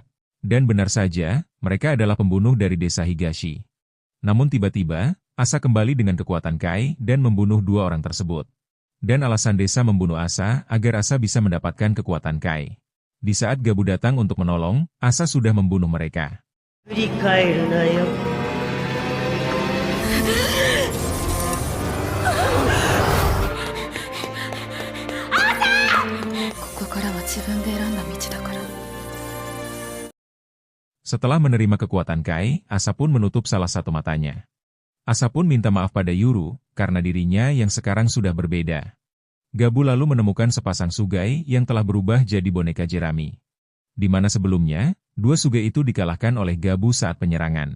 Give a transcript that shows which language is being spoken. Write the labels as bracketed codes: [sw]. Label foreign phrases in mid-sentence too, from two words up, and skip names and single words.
[id] Dan benar saja, mereka adalah pembunuh dari desa Higashi. Namun tiba-tiba, Asa kembali dengan kekuatan Kai dan membunuh dua orang tersebut. Dan alasan desa membunuh Asa agar Asa bisa mendapatkan kekuatan Kai. Di saat Gabu datang untuk menolong, Asa sudah membunuh mereka. [ja] 振り返るなよ。ここからは自分で選んだ道だから。 [id] Setelah menerima kekuatan Kai, Asa pun menutup salah satu matanya. Asa pun minta maaf pada Yuru, karena dirinya yang sekarang sudah berbeda. Gabu lalu menemukan sepasang Sugai yang telah berubah jadi boneka jerami. Di mana sebelumnya, dua Sugai itu dikalahkan oleh Gabu saat penyerangan.